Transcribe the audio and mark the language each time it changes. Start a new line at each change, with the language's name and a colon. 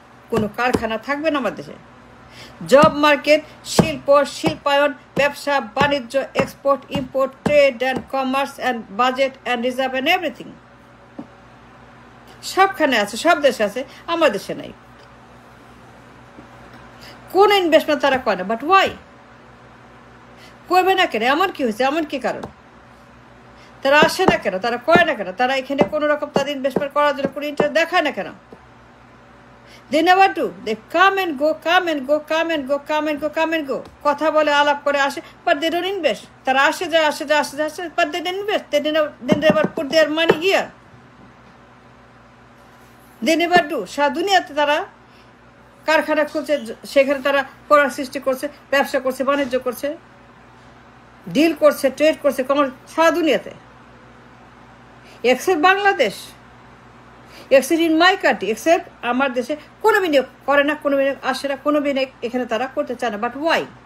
Bangla: কোনো কারখানা থাকবে না আমার দেশে, জব মার্কেট, শিল্প, শিল্পায়ন, ব্যবসা বাণিজ্য, export import,
English: trade and commerce and budget and reserve and everything
Bangla: সবখানে আছে, সব দেশে আছে, আমার দেশে নাই। কোন ইনভেস্টমেন্ট তারা করে না।
English: but why
Bangla: করবে না কেন? এমন কি হয়েছে, এমন কি কারণ? তারা আসে না কেন? তারা করে না কেন? তারা এখানে কোনো রকম তাদের ইনভেস্টমেন্ট করার জন্য কোনো ইন্টারেস্ট দেখায় না কেন?
English: They never do. They come and go, come and go, come and go, come and go, come and go.
Bangla: কথা বলে, আলাপ করে আসে,
English: but they don't invest.
Bangla: তারা আসে যায়, আসে যায়, আসে যায়,
English: but they didn't invest. They never put their money here. They never do.
Bangla: সারা দুনিয়াতে তারা কারখানা খুলছে, সেখানে তারা করার সৃষ্টি করছে, ব্যবসা করছে, বাণিজ্য করছে, ডিল করছে, ট্রেড করছে, কমার্স, সারা দুনিয়াতে, except Bangladesh,
English: except in my country,
Bangla: except আমার দেশে কোনো বিনিয়োগ করে না, কোনো বিনিয়োগ আসে না, কোনো বিনিয়োগ এখানে তারা করতে চায় না।
English: But why?